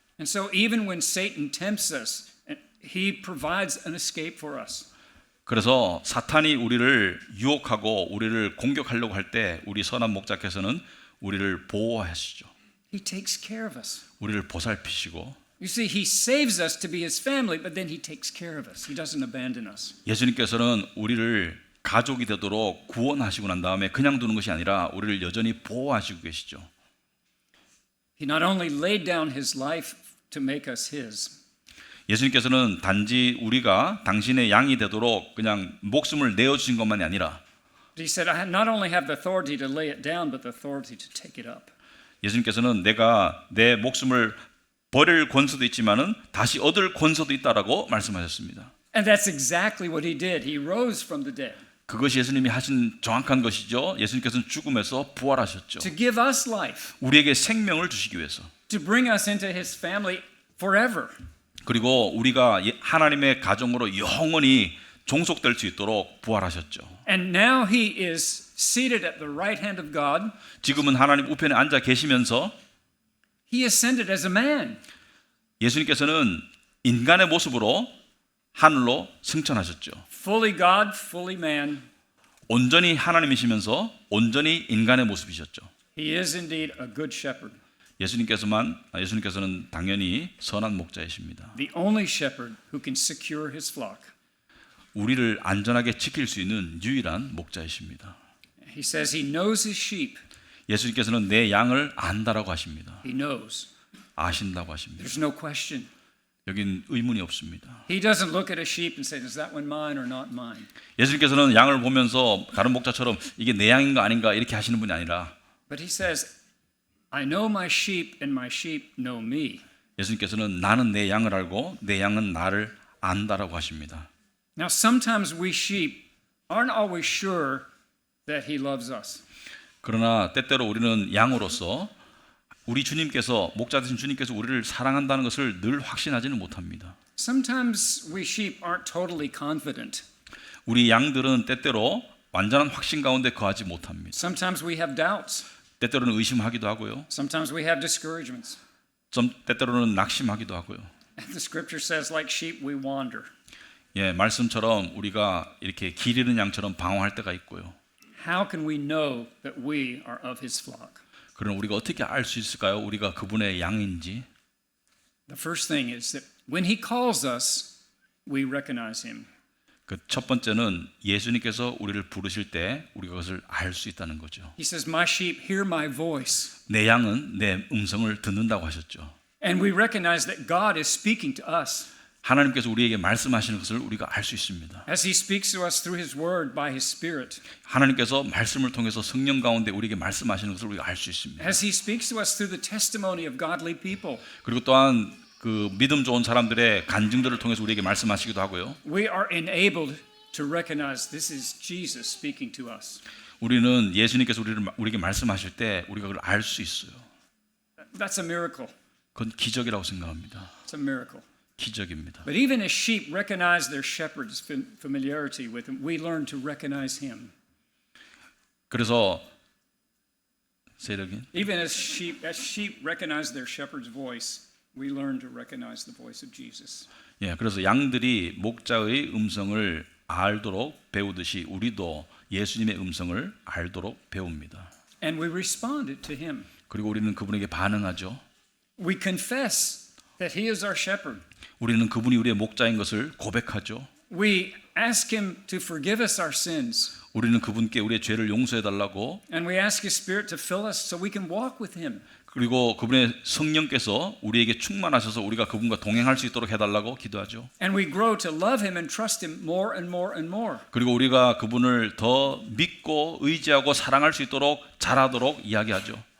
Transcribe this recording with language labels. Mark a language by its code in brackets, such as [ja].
[en] And so even when Satan tempts us, he provides an escape for us. [ko] 그래서 사탄이 우리를 유혹하고 우리를 공격하려고 할 때 우리 선한 목자께서는 우리를 보호하시죠. [en] He takes care of us. [ko] 우리를 보살피시고 [en] You see, he saves us to be his family, but then he takes care of us. He doesn't abandon us. [ko] 예수님께서는 우리를 가족이 되도록 구원하시고 난 다음에 그냥 두는 것이 아니라 우리를 여전히 보호하시고 계시죠. [en] He not only laid down his life to make us his, [ko] 예수님께서는 단지 우리가 당신의 양이 되도록 그냥 목숨을 내어주신 것만이 아니라 [en] but he said, I not only have the authority to lay it down, but the authority to take it up. [ko] 예수님께서는 내가 내 목숨을 버릴 권세도 있지만은 다시 얻을 권세도 있다라고 말씀하셨습니다. [en] And that's exactly what he did. He rose from the dead. [ko] 그것이 예수님이 하신 정확한 것이죠. 예수님께서는 죽음에서 부활하셨죠. [en] to give us life, [ko] 우리에게 생명을 주시기 위해서. [en] to bring us into his family forever. [ko] 그리고 우리가 하나님의 가정으로 영원히 종속될 수 있도록 부활하셨죠. [en] And now he is seated at the right hand of God. [ko] 지금은 하나님 우편에 앉아 계시면서 [en] He ascended as a man. [ko] 예수님께서는 인간의 모습으로 하늘로 승천하셨죠. [en] Fully God, fully man. [ko] 온전히 하나님이시면서 온전히 인간의 모습이셨죠. [en] He is indeed a good shepherd, [ko] 예수님께서는 당연히 선한 목자이십니다. [en] the only shepherd who can secure his flock. [ko] 우리를 안전하게 지킬 수 있는 유일한 목자이십니다. [en] He says he knows his sheep. [ko] 예수님께서는 내 양을 안다라고 하십니다. [en] He knows. [ko] 아신다고 하십니다. [en] There's no question. [ko] 여긴 의문이 없습니다. [en] He doesn't look at a sheep and say, is that one mine or not mine? [ko] 예수님께서는 양을 보면서 다른 목자처럼 이게 내 양인가 아닌가 이렇게 하시는 분이 아니라 [en] But he says, I know my sheep and my sheep know me. [ko] 예수님께서는 나는 내 양을 알고 내 양은 나를 안다라고 하십니다. [en] Now, sometimes we sheep aren't always sure that he loves us. [ko] 그러나 때때로 우리는 양으로서 우리 주님께서 목자 되신 주님께서 우리를 사랑한다는 것을 늘 확신하지는 못합니다. [en] Sometimes we sheep aren't totally confident. [ko] 우리 양들은 때때로 완전한 확신 가운데 거하지 못합니다. [en] Sometimes we have doubts. [ko] 때때로는 의심하기도 하고요. [en] Sometimes we have discouragements. [ko] 때때로는 낙심하기도 하고요. [en] And the scripture says, like sheep, we wander. [ko] 예, 말씀처럼 우리가 이렇게 길 잃은 양처럼 방황할 때가 있고요. [en] How can we know that we are of his flock? [ko] 그럼 우리가 어떻게 알 수 있을까요? 우리가 그분의 양인지. [en] The first thing is that when he calls us, we recognize him. [ko] 그 첫 번째는 예수님께서 우리를 부르실 때 우리가 그것을 알 수 있다는 거죠. [en] He says, my sheep hear my voice. [ko] 내 양은 내 음성을 듣는다고 하셨죠. [en] And we recognize that God is speaking to us. [ko] 하나님께서 우리에게 말씀하시는 것을 우리가 알 수 있습니다. [en] As he speaks to us through his word by his spirit. [ko] 하나님께서 말씀을 통해서 성령 가운데 우리에게 말씀하시는 것을 우리가 알 수 있습니다. [en] As he speaks to us through the testimony of godly people. [ko] 그리고 또한 그 믿음 좋은 사람들의 간증들을 통해서 우리에게 말씀하시기도 하고요. [en] We are enabled to recognize this is Jesus speaking to us. [ko] 우리는 예수님께서 우리에게 말씀하실 때 우리가 그걸 알 수 있어요. [en] That's a miracle. [ko] 그건 기적이라고 생각합니다. [en] It's a miracle. [ko] 기적입니다. [en] But even as sheep recognize their shepherd's familiarity with him, we learn to recognize him. [ko] 그래서 [en] say it again. Even as sheep recognize their shepherd's voice, we learn to recognize the voice of Jesus. [ko] 예, 그래서 양들이 목자의 음성을 알도록 배우듯이 우리도 예수님의 음성을 알도록 배웁니다. [en] And we responded to him. [ko] 그리고 우리는 그분에게 반응하죠. [en] We confess that he is our shepherd. [ko] 우리는 그분이 우리의 목자인 것을 고백하죠. [en] We ask him to forgive us our sins. [ko] 우리는 그분께 우리의 죄를 용서해 달라고 [en] And we ask his spirit to fill us so we can walk with him. [ko] 그리고 그분의 성령께서 우리에게 충만하셔서 우리가 그분과 동행할 수 있도록 해달라고 기도하죠. [en] And we grow to love him and trust him more and more and more. [ko] 그리고 우리가 그분을 더 믿고 의지하고 사랑할 수 있도록 잘하도록 이야기하죠.